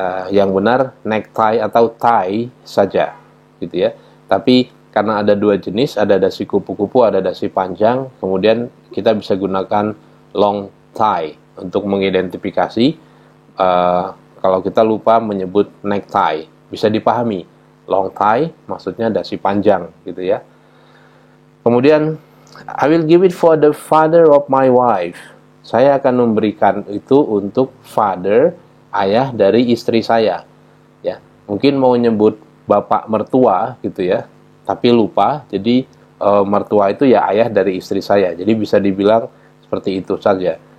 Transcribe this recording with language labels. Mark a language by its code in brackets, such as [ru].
[id] Yang benar necktie atau tie saja gitu ya. Tapi karena ada dua jenis, ada dasi kupu-kupu, ada dasi panjang, kemudian kita bisa gunakan long tie untuk mengidentifikasi kalau kita lupa menyebut necktie. Bisa dipahami, long tie maksudnya dasi panjang gitu ya. [en] Kemudian I will give it for the father of my wife. [id] Saya akan memberikan itu untuk father, ayah dari istri saya, ya. Mungkin mau nyebut bapak mertua gitu ya, tapi lupa. Jadi mertua itu ya ayah dari istri saya. Jadi bisa dibilang seperti itu saja.